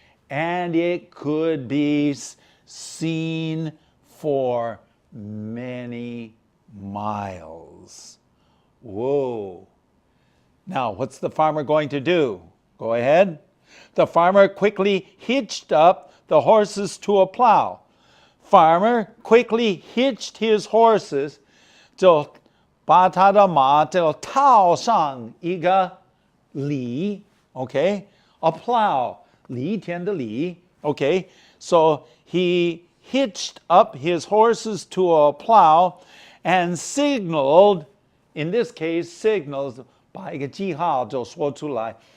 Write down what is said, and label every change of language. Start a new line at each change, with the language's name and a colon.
English: And it could be seen for many miles. Whoa. Now, what's the farmer going to do? Go ahead. The farmer quickly hitched up the horses to a plow. Farmer quickly hitched his horses,
Chinese: 就把他的马就套上一个犁.
English: Okay, a plow,
Chinese: 犁田的犁.
English: Okay, so he hitched up his horses to a plow and signaled, in this case, signals,
Chinese: 把一个记号就说出来.